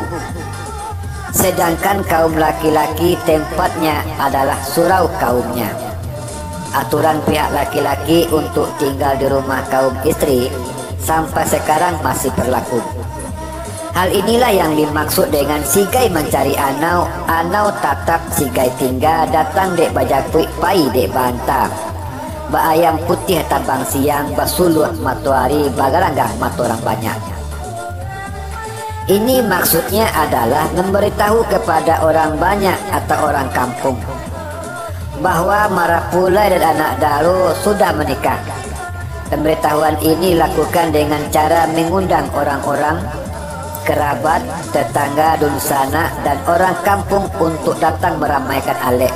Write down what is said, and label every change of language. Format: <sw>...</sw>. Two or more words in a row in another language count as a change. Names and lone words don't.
<id>Sedangkan kaum laki-laki tempatnya adalah surau kaumnya. Aturan pihak laki-laki untuk tinggal di rumah kaum istri sampai sekarang masih berlaku. Hal inilah yang dimaksud dengan</id> <min>sigai mencari anau, anau tatap sigai tinggal, datang dek bajakui pai dek banta. Baayam putih tabang siang, basuluh matuari, bagalanggang matorang banyak.</min> <id>Ini maksudnya adalah memberitahu kepada orang banyak atau orang kampung bahwa</id> <min>marapulai dan anak daro</min> <id>sudah menikah. Pemberitahuan ini dilakukan dengan cara mengundang orang-orang, kerabat, tetangga, dunsana, dan orang kampung untuk datang meramaikan alek.</id>